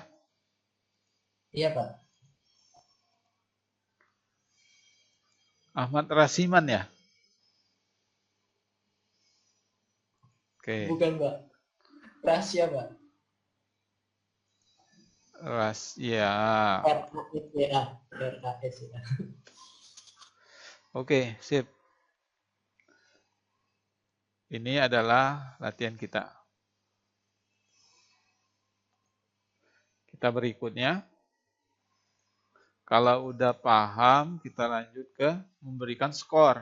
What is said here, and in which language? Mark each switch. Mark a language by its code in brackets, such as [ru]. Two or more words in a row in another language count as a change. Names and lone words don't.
[id] Iya Pak. Ahmad Rasiman ya. Oke. Bukan Pak. Rahasia Pak. Rahasia. R-A-S-Y-A. R-A-S-Y-A. Oke, sip. Ini adalah latihan kita. Kita berikutnya. Kalau udah paham, kita lanjut ke memberikan skor.